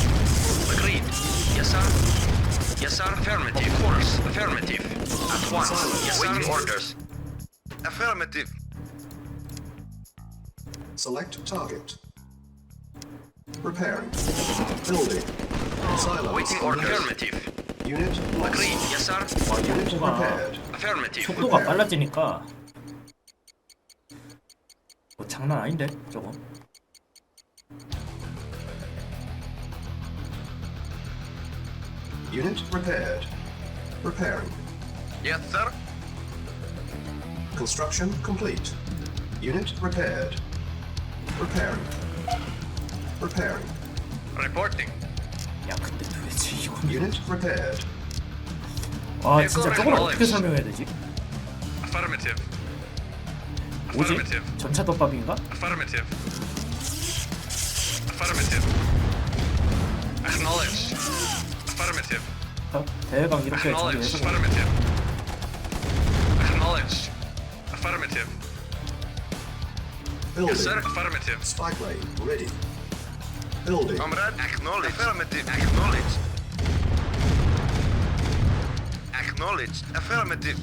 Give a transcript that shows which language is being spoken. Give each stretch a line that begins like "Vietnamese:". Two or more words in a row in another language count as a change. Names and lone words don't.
English: Agreed. Yes, sir. Yes, sir. Affirmative. Of course. Affirmative. At once. Yes, sir. Waiting orders. Affirmative. Select target. Repairing. Building. Silos Waiting order. needed. Affirmative. Unit lost. Agreed. Yes, sir.
Korean: 와
English: Unit
Korean: 속도가
English: repaired. Affirmative.
Korean: 속도가 빨라지니까 뭐 장난 아닌데 저거.
English: Unit repaired. Repairing. Yes, sir. Construction complete. Unit repaired. Repairing. Repairing. Reporting.
Korean: 야 근데 왜 도대체 이건
English: Unit prepared.
Korean: 아 진짜 저걸 어떻게 설명해야 되지?
English: Affirmative.
Korean: 뭐지?
English: Affirmative.
Korean: 전차 덮밥인가?
English: Affirmative. Affirmative. Acknowledge. Affirmative.
Korean: 아, 대강 이렇게
English: Acknowledge.
Korean: 정리해서
English: Affirmative. Acknowledge. Affirmative. Building. Yes, sir. Affirmative. Spy plane ready. Building. Comrade, acknowledge. Affirmative. Acknowledge. Acknowledged. Affirmative.